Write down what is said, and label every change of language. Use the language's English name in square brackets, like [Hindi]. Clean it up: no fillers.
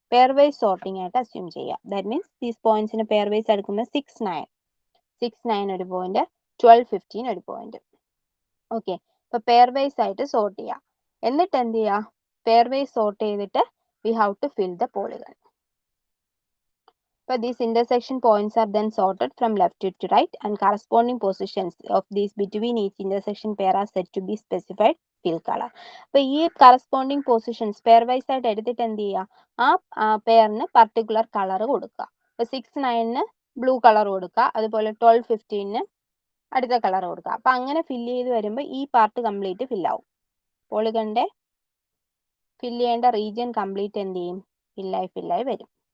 [Malayalam] Pair vice sorting ആയിട്ട് assume ചെയ്യുക. [English] that means these പോയിന്റ്സിന് [Malayalam] pair vice എടുക്കുമ്പോൾ 6, 9 ഒരു പോയിന്റ്, 12, 15 ഒരു പോയിന്റ്. ഓക്കെ, അപ്പൊ പെയർ വൈസ് ആയിട്ട് സോർട്ട് ചെയ്യുക. എന്നിട്ട് എന്ത് ചെയ്യുക, പെയർ വൈസ് സോർട്ട് ചെയ്തിട്ട് [English] We have to fill the polygon. But these intersection points are then sorted from left to right, and corresponding positions of these between each intersection pair are said to be specified fill color. [Malayalam] അപ്പോൾ ഈ corresponding positions pair vice ആയിട്ട് എടുത്തിട്ട് എന്ത് ചെയ്യുക, ആ പെയറിന് particular colour കൊടുക്കുക. ഇപ്പോൾ 6, 9 blue colour കൊടുക്കുക, അതുപോലെ 12, 15 അടുത്ത കളർ കൊടുക്കുക. അപ്പം അങ്ങനെ ഫില്ല് ചെയ്ത് വരുമ്പോൾ ഈ പാർട്ട് കംപ്ലീറ്റ് ഫില്ലാവും. പോളിഗണിൻ്റെ ഫില്ല് ചെയ്യേണ്ട റീജിയൻ കംപ്ലീറ്റ് എന്ത് ചെയ്യും, ഫില്ലായി വരും.